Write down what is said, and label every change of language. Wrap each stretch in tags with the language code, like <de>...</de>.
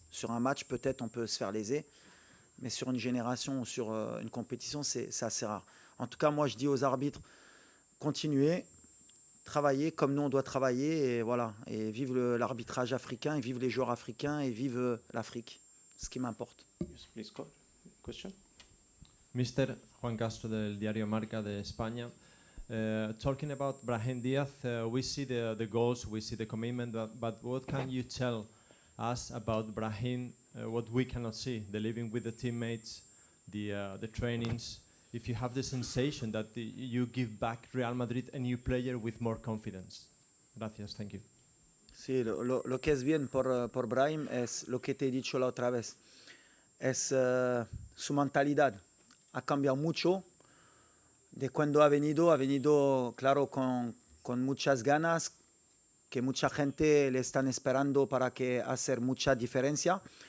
<fr>Sur un match, peut-être, on peut se faire léser, mais sur une génération ou sur une compétition, c'est assez rare. En tout cas, moi, je dis aux arbitres, continuez, travailler comme nous, on doit travailler, et voilà. Et vive l'arbitrage africain, et vive les joueurs africains, et vive l'Afrique. Ce qui m'importe.</fr> <en>Yes, please, question. Mr. Juan Castro del Diario Marca de España. Talking about Brahim Diaz, we see the goals, we see the commitment, but what can you tell us about Brahim, what we cannot see, the living with the teammates, the trainings, if you have the sensation that you give back Real Madrid a new player with more confidence?</en> <es>Gracias,</es> <en>thank you.</en> <es>Sí, lo que es bien por Brahim es lo que te he dicho la otra vez. Es su mentalidad. Ha cambiado mucho. De cuando ha venido claro con muchas ganas, que mucha gente le están esperando para que hacer mucha diferencia.</es>